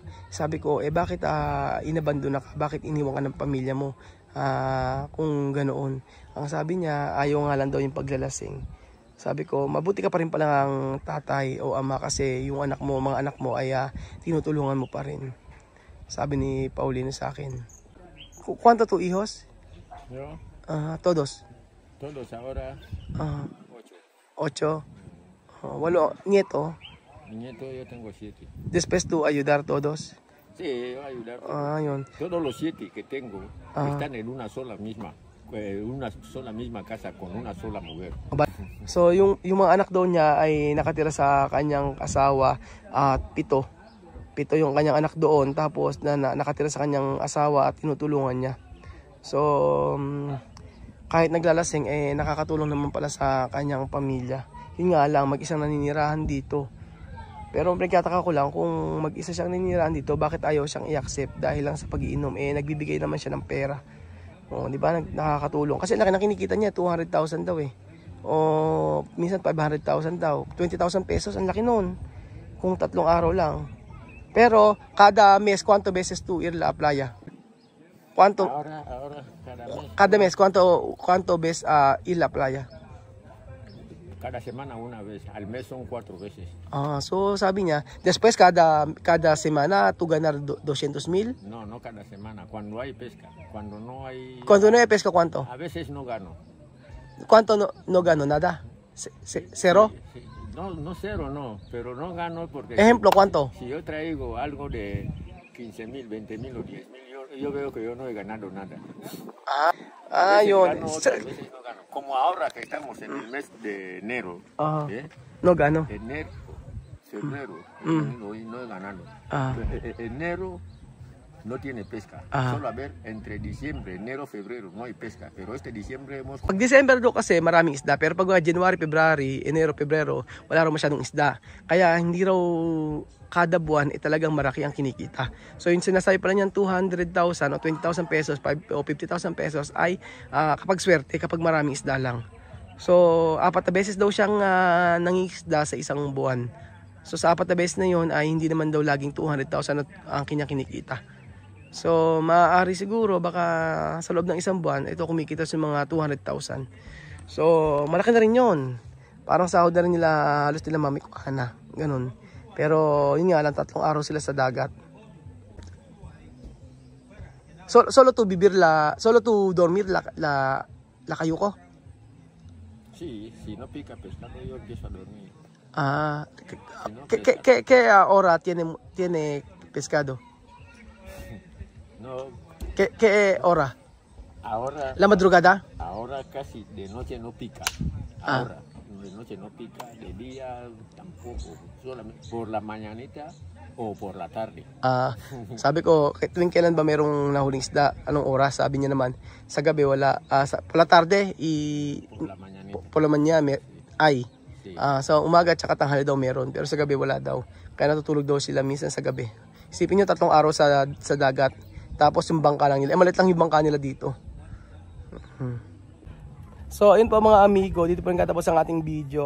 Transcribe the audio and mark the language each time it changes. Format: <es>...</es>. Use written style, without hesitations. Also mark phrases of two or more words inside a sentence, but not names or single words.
<tl>Sabi ko, bakit inabandona ka? Bakit iniwan ka ng pamilya mo? Kung ganoon. Ang sabi niya, ayaw nga lang daw yung paglalasing. Sabi ko, mabuti ka pa rin pala ng tatay o ama kasi yung anak mo, mga anak mo ay tinutulungan mo pa rin. Sabi ni Paulino sa akin.</tl> <es>¿Cuánto tu hijos? Yo, Todos. todos ahora 8. Walo, nieto. nieto yo tengo 7. Después tú ayudar todos. Sí, yo ayudar.</es> <tl>Yun.</tl> <es>Todos los 7 que tengo están en una sola misma casa con una sola mujer.</es> <tl>So yung mga anak daw niya ay nakatira sa kanyang asawa at 7 yung kanyang anak doon, tapos nakatira sa kanyang asawa at tinutulungan niya. So kahit naglalasing nakakatulong naman pala sa kanyang pamilya. Yun nga lang, mag-isang naninirahan dito. Pero nagtataka ko lang kung mag-isa siyang naninirahan dito, bakit ayaw siyang i-accept dahil lang sa pag-iinom. Nagbibigay naman siya ng pera. Di ba, nakakatulong. Kasi laki na kinikita niya, 200,000 daw minsan 500,000 daw. 20,000 pesos, ang laki nun. Kung 3 araw lang.</tl> <es>Pero, kada mes, ¿cuánto veces tú ir a la playa? ¿Cuánto? Ahora, Cada mes, ¿cuánto ves ir a la playa? cada semana una vez. Al mes son 4 veces.</es> <tl>So sabi niya,</tl> <es>después kada semana tú ganar 200,000? No cada semana. Cuando hay pesca. Cuando no hay pesca, ¿cuánto? A veces no gano. ¿Cuánto no gano? ¿Nada? ¿Cero? Sí. No cero, no. Pero no gano porque... Ejemplo, ¿cuánto? Si yo traigo algo de 15,000, 20,000 o 10,000, yo veo que yo no he ganado nada.</es> <tl>Yun.</tl> <es>Gano, otras veces no gano. Como ahora que estamos en el mes de enero. No gano. Enero, febrero, no he ganado. Enero no tiene pesca. Solo a ver, entre diciembre, enero, febrero no hay pesca. Pero este diciembre hemos...</es> <tl>Pag December do kasi maraming isda. Pero pag January, February, Enero, Febrero, wala raw masyadong isda. Kaya hindi raw kada buwan talagang maraki ang kinikita. So yung sinasabi pala niyan 200,000 o 20,000 pesos, 5 o 50,000 pesos ay kapag swerte, kapag maraming isda lang. So 4 na beses daw siyang nangingisda sa isang buwan. So sa 4 na beses na yun ay hindi naman daw laging 200,000 ang kinikita. So maaari siguro baka sa loob ng isang buwan ito kumikita sa mga 200,000. So malaki na rin yun. Parang sahod na rin nila, halos nila mamikuha na. Ganun. Pero yun nga lang, 3 araw sila sa dagat.</tl> <es>Solo tu dormir la cayuco? Sí, si no pica pescado yo empiezo a dormir. ¿Qué hora tiene pescado? No. ¿Qué hora? Ahora. ¿La madrugada? Ahora casi de noche no pica. Ahora. De noche no pica, de día tampoco, solamente por la mañanita o por la tarde.</es> <tl>Sabi ko, tuwing kailan ba mayroong nahuling isda? Anong oras? Sabi niya naman, sa gabi wala.</tl> <es>Por la tarde por la mañanita. Por la mañana ay. Sí.</es> <tl>So umaga at saka tanghali daw meron, pero sa gabi wala daw. Kaya natutulog daw sila minsan sa gabi. Isipin niyo 3 araw sa dagat. Tapos yung bangka lang nila. Malit lang yung bangka nila dito. So ayun po mga amigo, dito po rin katapos ang ating video.</tl>